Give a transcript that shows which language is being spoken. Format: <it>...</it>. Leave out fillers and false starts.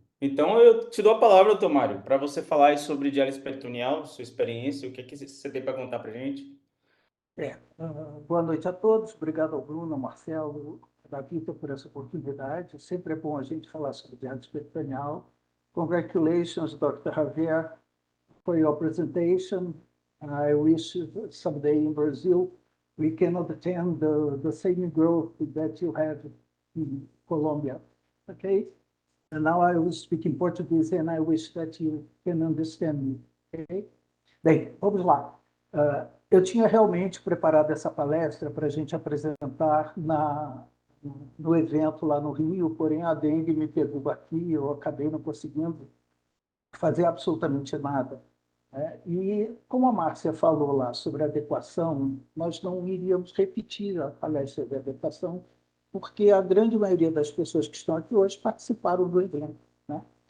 <pt>Então eu te dou a palavra, Tomário, para você falar aí sobre diálise peritoneal, sua experiência, o que você tem para contar para gente? Boa noite a todos. Obrigado ao Bruno, ao Marcelo, da Vita por essa oportunidade. Sempre é bom a gente falar sobre diálise peritoneal.</pt> <en>Congratulations, Dr. Javier, for your presentation. I wish someday in Brazil we can obtain the same growth that you have in Colombia. Okay? And now I will speak in Portuguese and I wish that you can understand me.</en> <pt>Okay? Bem, vamos lá. Eu tinha realmente preparado essa palestra para a gente apresentar no evento lá no Rio, porém a dengue me pegou aqui, eu acabei não conseguindo fazer absolutamente nada. E como a Márcia falou lá sobre adequação, nós não iríamos repetir a palestra de adequação, porque a grande maioria das pessoas que estão aqui hoje participaram do evento, né?</pt>